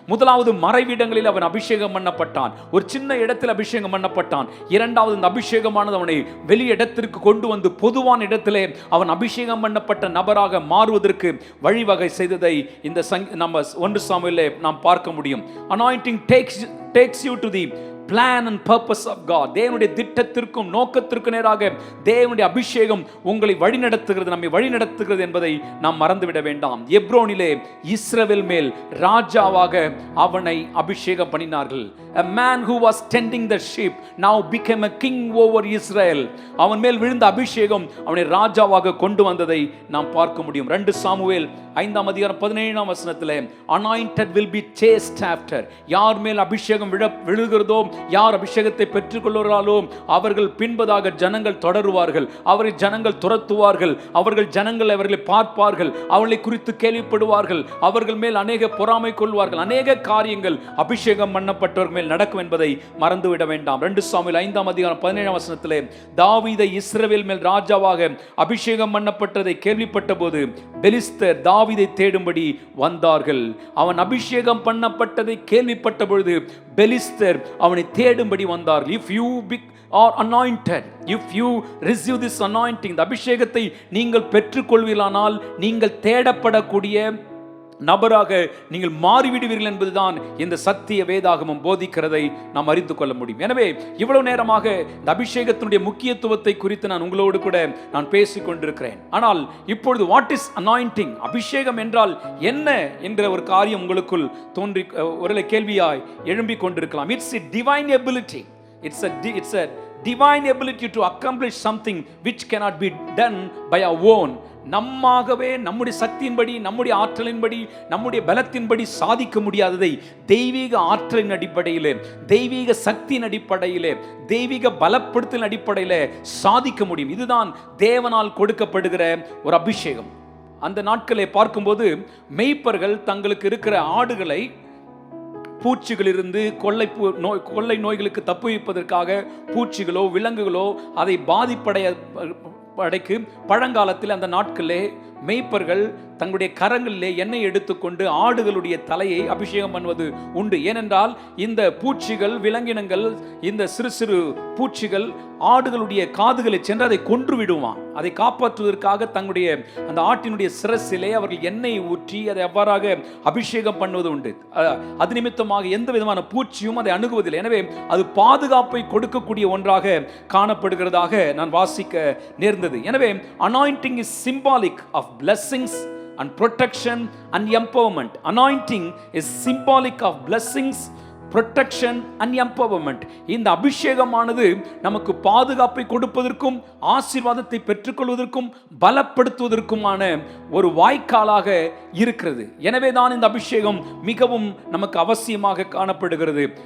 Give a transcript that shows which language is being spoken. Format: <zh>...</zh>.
<ta>முதலாவது மறைவிடங்களில் அவன் அபிஷேகம் பண்ணப்பட்டான். ஒரு சின்ன இடத்தில் அபிஷேகம் பண்ணப்பட்டான். இரண்டாவது இந்த அபிஷேகமானது அவனை வெளி இடத்திற்கு கொண்டு வந்து பொதுவான இடத்திலே அவன் அபிஷேகம் பண்ணப்பட்ட நபராக மாறுவதற்கு வழிவகை செய்ததை இந்த நம்ம 1 சாமுவேலிலே நாம் பார்க்க முடியும்.</ta> <en>Anointing takes you to the plan and purpose of God.</en> <ta>தேவனுடைய திட்டத்திற்கும் நோக்கத்திற்கும் நேராக தேவனுடைய அபிஷேகம் உங்களை வழிநடத்துகிறது, நம்மை வழிநடத்துகிறது என்பதை நாம் மறந்துவிட வேண்டாம். எப்ரோனிலே இஸ்ரவேல் மேல் ராஜாவாக அவனை அபிஷேகம் பண்ணினார்கள்.</ta> <en>A man who was tending the sheep now became a king over Israel.</en> <ta>அவன் மேல் விழுந்த அபிஷேகம் அவனை ராஜாவாக கொண்டு வந்ததை நாம் பார்க்க முடியும். 2 சாமுவேல் 5ஆம் அதிகாரம் 17ஆம் வசனத்திலே,</ta> <en>anointed will be chased after.</en> <ta>யார் மேல் அபிஷேகம் விழுகிறதோ, யார் அபிஷேகத்தை பெற்றுக்கொள்கிறார்களோ அவர்கள் பின்பதாக ஜனங்கள் தொடருவார்கள், அவரை ஜனங்கள் துரத்துவார்கள், அவர்கள் ஜனங்கள் அவர்களை பார்ப்பார்கள், அவர்களை குறித்து கேள்விப்படுவார்கள், அவர்கள் மேல் அநேக பொறாமை கொள்வார்கள், அநேக காரியங்கள் அபிஷேகம் பண்ணப்பட்டவர்கள் மேல் நடக்கும் என்பதை மறந்துவிட வேண்டாம். 2 சாமுவேல் 5ஆம் அதிகாரம் 17ஆம் வசனத்திலே, தாவீதை இஸ்ரவேல் மேல் ராஜாவாக அபிஷேகம் பண்ணப்பட்டதை கேள்விப்பட்ட போது பெலிஸ்தர் தாவீதை தேடும்படி வந்தார்கள். அவன் அபிஷேகம் பண்ணப்பட்டதை கேள்விப்பட்ட பொழுது பெலிஸ்தர் அவனை தேடும்படி வந்தார்கள்.</ta> <en>If you are anointed, if you receive this anointing,</en> <ta>இந்த அபிஷேகத்தை நீங்கள் பெற்றுக்கொள்வீர்களானால் நீங்கள் தேடப்படக்கூடிய நபராக நீங்கள் மாறிவிடுவீர்கள் என்பதுதான் இந்த சத்திய வேதாகமம் போதிக்கிறதை நாம் அறிந்து கொள்ள முடியும். எனவே இவ்வளவு நேரமாக இந்த அபிஷேகத்தினுடைய முக்கியத்துவத்தை குறித்து நான் உங்களோடு கூட நான் பேசிக் கொண்டிருக்கிறேன். ஆனால் இப்பொழுது</ta> <en>what is anointing,</en> <ta>அபிஷேகம் என்றால் என்ன என்ற ஒரு காரியம் உங்களுக்குள் தோன்றி ஒரு கேள்வியாய் எழும்பிக் கொண்டிருக்கலாம்.</ta> <en>It's a divine ability. It's a divine ability to accomplish something which cannot be done by our own.</en> <ta>நம்மாகவே நம்முடைய சக்தியின்படி, நம்முடைய ஆற்றலின்படி, நம்முடைய பலத்தின்படி சாதிக்க முடியாததை தெய்வீக ஆற்றலின் அடிப்படையிலே, தெய்வீக சக்தியின் அடிப்படையிலே, தெய்வீக பலப்படுத்தலின் அடிப்படையிலே சாதிக்க முடியும். இதுதான் தேவனால் கொடுக்கப்படுகிற ஒரு அபிஷேகம். அந்த நாட்களை பார்க்கும்போது மேய்ப்பர்கள் தங்களுக்கு இருக்கிற ஆடுகளை பூச்சிகளிலிருந்து கொள்ளை நோய்களுக்கு தப்புவிப்பதற்காக பூச்சிகளோ விலங்குகளோ அதை பாதிப்படைக்கு பழங்காலத்தில் அந்த நாட்களிலே மேய்ப்பர்கள் தங்களுடைய கரங்களிலே எண்ணெய் எடுத்துக்கொண்டு ஆடுகளுடைய தலையை அபிஷேகம் பண்ணுவது உண்டு. ஏனென்றால் இந்த பூச்சிகள், விலங்கினங்கள், இந்த சிறு சிறு பூச்சிகள் ஆடுகளுடைய காதுகளை சென்று அதை கொன்று விடுவான். அதை காப்பாற்றுவதற்காக தங்களுடைய அந்த ஆட்டினுடைய சிரசிலே அவர்கள் எண்ணெய் ஊற்றி அதை அவ்வாறாக அபிஷேகம் பண்ணுவது உண்டு. அது நிமித்தமாக எந்த விதமான பூச்சியும் அதை அணுகுவதில்லை. எனவே அது பாதுகாப்பை கொடுக்கக்கூடிய ஒன்றாக காணப்படுகிறதாக நான் வாசிக்க நேர்ந்தது.</ta> <en>எனவே anointing is symbolic of blessings and protection and empowerment. Anointing is symbolic of blessings, protection and empowerment.</en> <ta>இந்த அபிஷேகமானது நமக்கு பாதுகாப்பை கொடுப்பதற்கும் ஆசீர்வாதத்தை பெற்றுக்கொள்வதற்கும் பலப்படுத்துவதற்குமான ஒரு வாய்க்காலாக இருக்கிறது. எனவே தான் இந்த அபிஷேகம் மிகவும் நமக்கு அவசியமாக காணப்படுகிறது.</ta>